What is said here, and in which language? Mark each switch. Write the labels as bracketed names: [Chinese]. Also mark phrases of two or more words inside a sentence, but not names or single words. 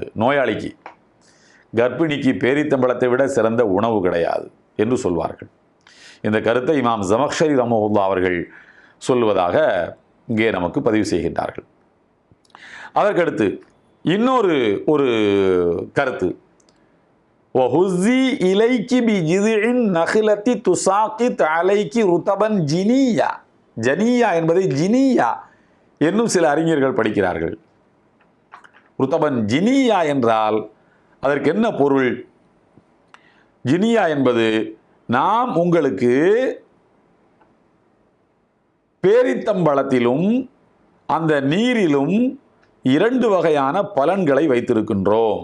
[Tamil] நோயாளிக்கு, கர்ப்பிணிக்கு பேரித்தம்பழத்தை விட சிறந்த உணவு கிடையாது என்று சொல்வார்கள். இந்த கருத்தை இமாம் ஜமக்ஷரி ரஹ்மத்துல்லாஹி அவர்கள் சொல்வதாக இங்கே நமக்கு பதிவு செய்கின்றார்கள். அதற்கடுத்து இன்னொரு கருத்து, [Arabic] وَهُزِّي إِلَيْكِ بِجِذْعِ النَّخْلَةِ تُسَاقِطْ عَلَيْكِ رُطَبًا جِنِيًّا. [Tamil] ஜனியா என்பதை ஜினியா என்னும் சில அறிஞர்கள் படிக்கிறார்கள். [Arabic] رطبا جنيا [Tamil] என்றால் அதற்கு என்ன பொருள்? ஜினியா என்பது நாம் உங்களுக்கு பேரித்தம்பழத்திலும் அந்த நீரிலும் 2 வகையான பலன்களை வைத்திருக்கின்றோம்.